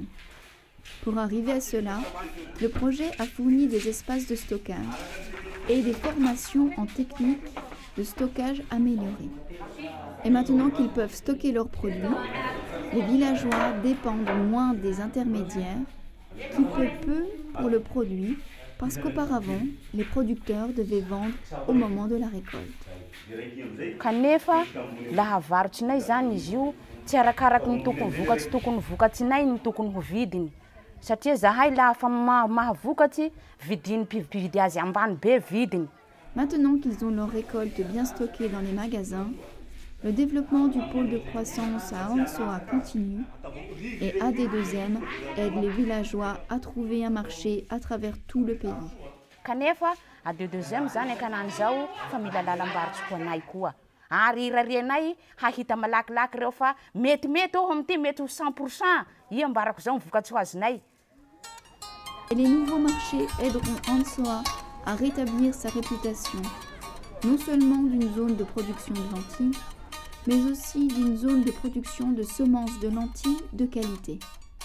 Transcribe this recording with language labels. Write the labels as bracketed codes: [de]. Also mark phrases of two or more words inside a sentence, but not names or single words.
[fr] Pour arriver à cela, le projet a fourni des espaces de stockage et des formations en technique de stockage améliorées. Et maintenant qu'ils peuvent stocker leurs produits, les villageois dépendent moins des intermédiaires qui paient peu pour le produit parce qu'auparavant, les producteurs devaient vendre au moment de la récolte. [mg] Kanefa laha varotrinay zany izy io tsy arakaraky ny tokony vokatsy tokony vokatsinay ny tokony ho vidiny. Satria zahay lafa mahavokatsy vidiny mpividy azy ambany be vidiny. [fr] Maintenant qu'ils ont leur récolte bien stockée dans les magasins, le développement du pôle de croissance à Ansoa continue et AD2M aide les villageois à trouver un marché à travers tout le pays. [mg] Kanefa AD2M zany akanany zao fa mila lalam-barotsy ho anay koa. Ary irarianay hahita malakilaky reo fa mety aho amity mety ho 100%. I ambarako zao mivokatsy ho azonay. [fr] Et les nouveaux marchés aideront Ansoa à rétablir sa réputation, non seulement d'une zone de production de lentilles, mais aussi d'une zone de production de semences de lentilles de qualité.